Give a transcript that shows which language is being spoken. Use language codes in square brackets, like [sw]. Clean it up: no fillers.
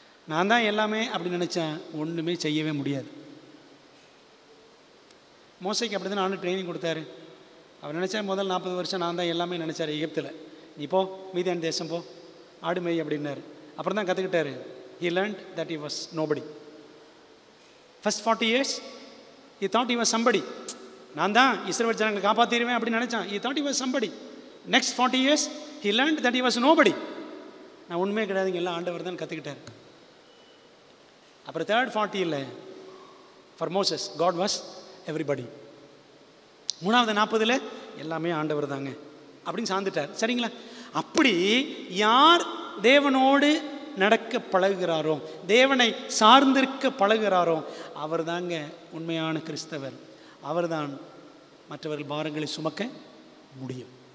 [ta] நான் தான் எல்லாமே அப்படி நினச்சேன், ஒன்றுமே செய்யவே முடியாது. மோசைக்கு அப்படி தான் நானும் ட்ரைனிங் கொடுத்தாரு. அவர் நினச்சா முதல் 40 வருஷம் நான் தான் எல்லாமே நினச்சார். எகிப்தில் நீ போ, மீதியான தேசம் போ, ஆடு மேய் அப்படின்னாரு. அப்புறம் தான் கற்றுக்கிட்டாரு. [en] He learned that he was nobody. First 40 years he thought he was somebody. [ta] நான் தான் இஸ்ரவேல் ஜனங்களை காப்பாற்றிடுவேன் அப்படின்னு நினச்சான். [en] He thought he was somebody. Next 40 years he learned that he was nobody. [ta] நான் உண்மையே கிடையாதுங்க, எல்லாம் ஆண்டவர் தான் கற்றுக்கிட்டார். [en] அப்புறம் third 40 for Moses God was everybody. [ta] 3வது 40 எல்லாமே ஆண்டவர் தாங்க அப்படின்னு சார்ந்துட்டார், சரிங்களா? அப்படி யார் தேவனோடு நடக்க பழகுகிறாரோ, தேவனை சார்ந்திருக்க பழகுகிறாரோ, அவர் தாங்க உண்மையான கிறிஸ்தவர். அவர்தான் மற்றவர்கள் பாரங்களை சுமக்க முடியும்.